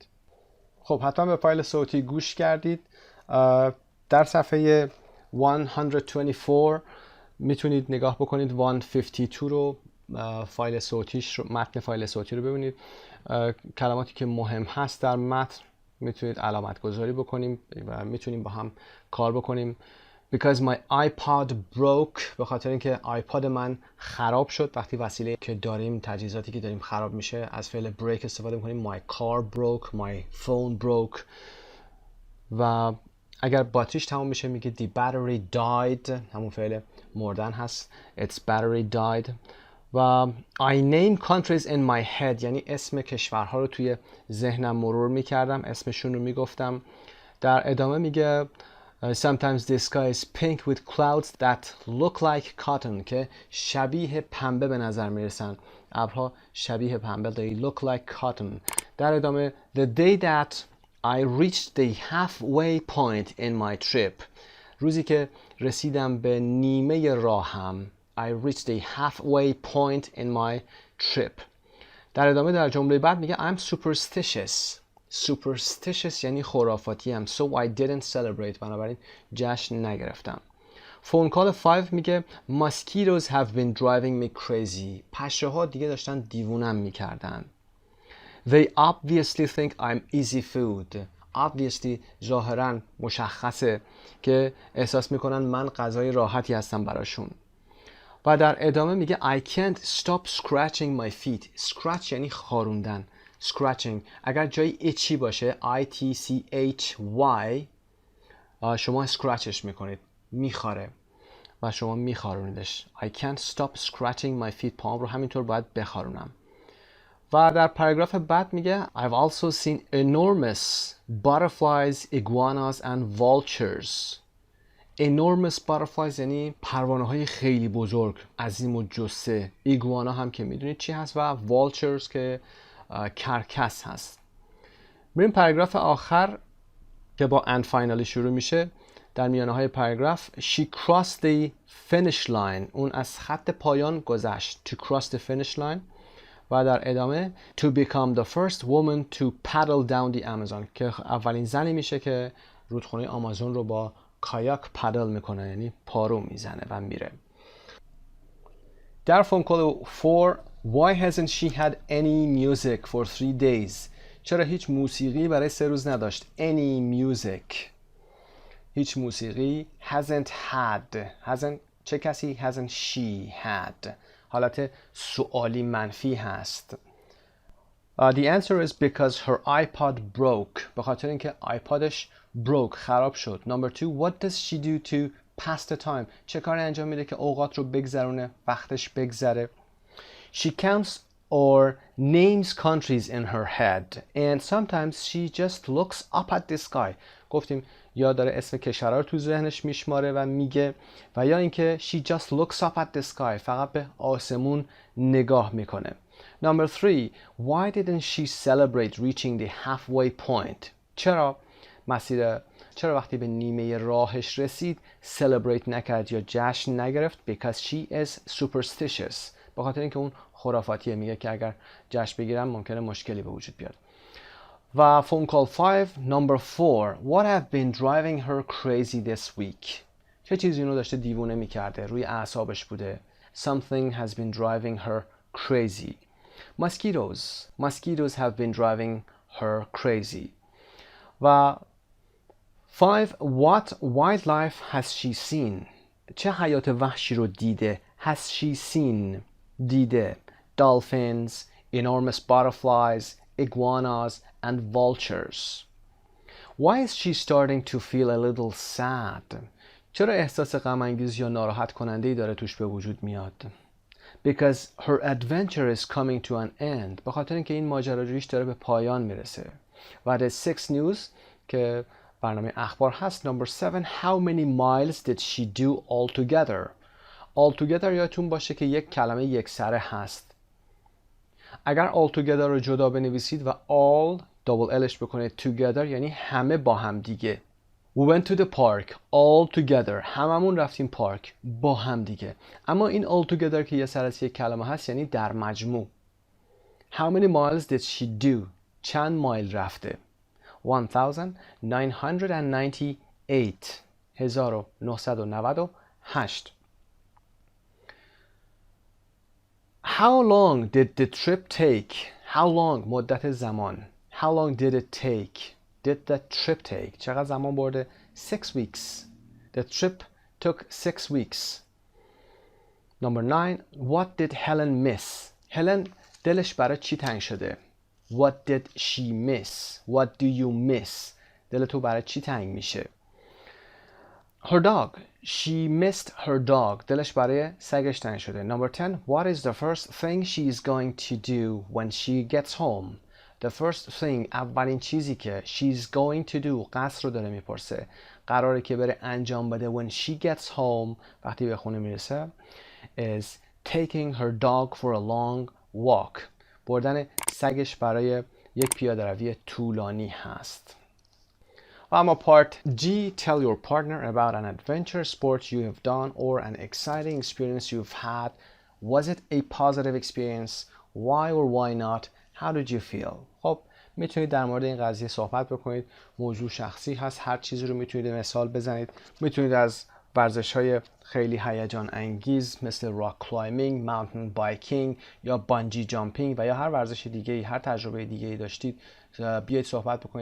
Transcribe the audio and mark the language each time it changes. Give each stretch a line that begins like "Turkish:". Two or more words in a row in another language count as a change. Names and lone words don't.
Persian: خب حتما به فایل صوتی گوش کردید. در صفحه 124 میتونید نگاه بکنید 152 رو، فایل صوتیش رو، متن فایل صوتی رو ببینید. کلماتی که مهم هست در متن میتونید علامت گذاری بکنیم و میتونیم با هم کار بکنیم.
English: Because my iPod broke،
Persian: به خاطر اینکه آیپاد من خراب شد. وقتی وسیله که داریم، تجهیزاتی که داریم خراب میشه، از فعل break استفاده میکنیم.
English: My car broke، my phone broke.
Persian: و اگر باتریش تمام میشه میگه
English: the battery died،
Persian: همون فعل مردن هست.
English: Its battery died. و I name countries in my head،
Persian: یعنی اسم کشورها رو توی ذهنم مرور میکردم، اسمشون رو میگفتم. در ادامه میگه
English: sometimes the sky is pink with clouds that look like cotton،
Persian: که شبیه پنبه به نظر میرسن. ابرها شبیه پنبه،
English: they look like cotton.
Persian: در ادامه
English: the day that I reached the halfway point in my trip،
Persian: روزی که رسیدم به نیمه راهم.
English: I reached the halfway point in my trip.
Persian: در ادامه در جمله بعد میگه
English: I'm superstitious.
Persian: Superstitious یعنی خرافاتی هم.
English: So I didn't celebrate،
Persian: بنابراین جشن نگرفتم.
English: Phone call 5 میگه mosquitoes have been driving me crazy.
Persian: پشه ها دیگه داشتن دیوونم میکردن.
English: They obviously think I'm easy food.
Persian: Obviously ظاهرا مشخصه که احساس میکنن من غذای راحتی هستم براشون. و در ادامه میگه
English: I can't stop scratching my feet.
Persian: Scratch یعنی خاروندن. Scratching اگر جای itchy باشه I-T-C-H-Y شما scratchش میکنید، میخاره و شما میخارونیدش.
English: I can't stop scratching my feet،
Persian: پاهم رو همینطور باید بخارونم. و در پاراگراف بعد میگه
English: I've also seen enormous butterflies, iguanas and vultures. enormous butterflies
Persian: یعنی پروانه های خیلی بزرگ، عظیم و جثه. ایگوانا هم که میدونید چی هست و vultures که کرکس هست. بریم پاراگراف آخر که با
English: and finally
Persian: شروع میشه. در میانه های پاراگراف
English: she crossed the finish line،
Persian: اون از خط پایان گذشت.
English: to cross the finish line.
Persian: و در ادامه
English: to become the first woman to paddle down the Amazon،
Persian: که اولین زنی میشه که رودخانه آمازون رو با کایاک پدل میکنه، یعنی پارو میزنه و میره.
English: در phone call 4 why hasn't she had any music for 3 days؟
Persian: چرا هیچ موسیقی برای 3 روز نداشت؟
English: any music،
Persian: هیچ موسیقی.
English: hasn't had، hasn't
Persian: چه کسی؟
English: hasn't she had،
Persian: حالت سوالی منفی هست.
English: The answer is because her iPod broke،
Persian: به خاطر اینکه آیپادش broke، خراب شد.
English: Number 2 what does she do to pass the time؟
Persian: چه کاری انجام میده که اوقات رو بگذرونه، وقتش بگذره؟
English: She counts or names countries in her head and sometimes she just looks up at the sky.
Persian: گفتیم یا داره اسم کشورها رو تو ذهنش میشماره و میگه، و یا اینکه
English: she just looks up at the sky،
Persian: فقط به آسمون نگاه میکنه.
English: Number 3 why didn't she celebrate reaching the halfway point؟
Persian: چرا وقتی به نیمه راهش رسید celebrate نکرد یا جشن نگرفت؟
English: because she is superstitious،
Persian: به خاطر اینکه اون خرافاتیه، میگه که اگر جشن بگیرم ممکنه مشکلی به وجود بیاد.
English: و phone call 5 number 4 what have been driving her crazy this week؟
Persian: چه چیزی اینو داشته دیوونه میکرده، روی اعصابش بوده.
English: something has been driving her crazy. mosquitoes have been driving her crazy. و 5 what wildlife has she seen؟
Persian: چه حیات وحشی رو دیده؟
English: has she seen،
Persian: دیده.
English: dolphins, enormous butterflies, iguanas and vultures. Why is she starting to feel a little sad؟
Persian: چرا احساس غم انگیز یا ناراحت کننده‌ای داره توش به وجود میاد؟
English: Because her adventure is coming to an end،
Persian: به خاطر اینکه این ماجراجوییش داره به پایان میرسه. و
English: the 6 news
Persian: که برنامه اخبار هست.
English: Number 7 how many miles did she do altogether؟
Persian: altogether یادتون باشه که یک کلمه یک سره هست. اگر altogether رو جدا بنویسید و
English: all double
Persian: lش بکنید together یعنی همه با هم دیگه.
English: We went to the park all together.
Persian: هممون رفتیم پارک با هم دیگه. اما این
English: all together
Persian: که یه سر از یک کلمه هست یعنی در مجموع.
English: How many miles did she do?
Persian: چند مایل رفته؟ 1998.
English: 1998. How long did the trip take? How long مدت زمان. How long did it take? Did the trip take?
Persian: چقدر زمان برده؟ 6 weeks.
English: The trip took 6 weeks. Number 9. What did Helen miss? Helen
Persian: دلش برای چی تنگ شده؟
English: What did she miss? What do you miss?
Persian: دل تو برای چی تنگ میشه؟
English: Her dog. She missed her dog.
Persian: دلش برای سگش تنگ شده.
English: Number 10. What is the first thing she is going to do when she gets home? The first thing.
Persian: اولین چیزی که
English: she's going to do.
Persian: قصد رو داره میپرسه. قراره که بره انجام بده
English: when she gets home.
Persian: وقتی به خونه میرسه.
English: Is taking her dog for a long walk.
Persian: بردن سگش برای یک پیاده روی طولانی هست.
English: اما part G. Tell your partner about an adventure sport you have done or an exciting experience you've had. Was it a positive experience? Why or why not? How did you feel?
Persian: خب میتونید در مورد این قضیه صحبت بکنید. موضوع شخصی هست. هر چیزی رو میتونید مثال بزنید. میتونید از ورزش‌های خیلی هیجان انگیز مثل
English: rock climbing, mountain biking
Persian: یا
English: bungee jumping
Persian: و یا هر ورزش دیگه‌ای، هر تجربه دیگه‌ای داشتید بیایید صحبت بکنید.